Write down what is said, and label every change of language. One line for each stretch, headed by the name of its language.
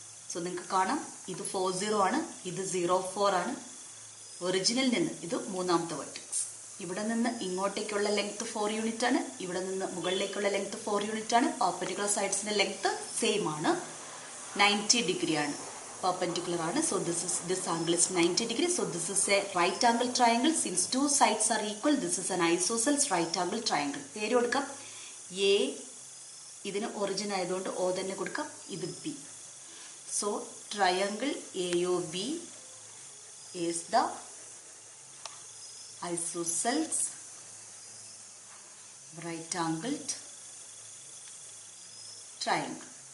Malayalam: So നിങ്ങൾക്ക് കാണാം ഇത് 40 ആണ്, ഇത് 04 ആണ്. ഒറിജിനിൽ നിന്ന് ഇത് മൂന്നാമത്തെ വെർട്ടെക്സ്. ഇവിടെ നിന്ന് ഇങ്ങോട്ടേക്കുള്ള ലെങ്ത് 4 യൂണിറ്റ് ആണ്, ഇവിടെ നിന്ന് മുകളിലേക്കുള്ള ലെങ്ത് 4 യൂണിറ്റ് ആണ്. പെർപെൻഡിക്കുലർ സൈഡ്സിന്റെ ലെങ്ത് സെയിം ആണ്, 90 ഡിഗ്രി ആണ്, perpendicular ആണ്.
English: So this angle is 90 degree. So this is a right angle triangle. Since 2 sides are equal, this is an isosceles right angle triangle.
Malayalam: പേര് കൊടുക്കാം. A ഇതിന് origin ആയതുകൊണ്ട് O തന്നെ കൊടുക്കാം. ഇത് B.
English: So triangle AOB is the isosceles right angled triangle.